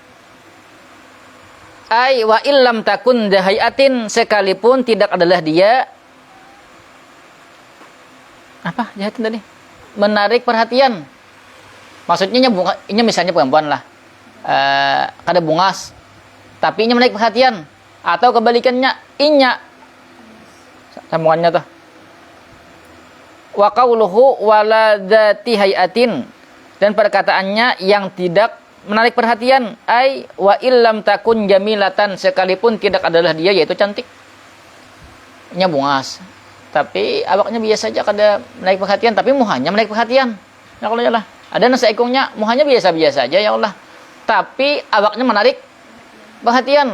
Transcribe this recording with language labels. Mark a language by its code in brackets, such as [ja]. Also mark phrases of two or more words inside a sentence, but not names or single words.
[ar] Ai wa illam takun dahayatin [id] sekalipun tidak adalah dia apa jahatin tadi menarik perhatian maksudnya ini misalnya perempuan lah [bjn] kada bungas [id] tapi ini menarik perhatian atau kebalikannya inya sambungannya tuh [ar] wa qauluhu wala dzati hayatin, [id] dan perkataannya yang tidak menarik perhatian, [ar] ai wa illam takun jamilatan, [id] sekalipun tidak adalah dia yaitu cantik. [bjn] Nya bungas, tapi awaknya biasa aja kada menarik perhatian, tapi muhanya menarik perhatian. [ar] Ya Allah ya Allah. [bjn] Ada nasi ekongnya muhanya biasa-biasa aja [ar] ya Allah. [bjn] Tapi awaknya menarik perhatian.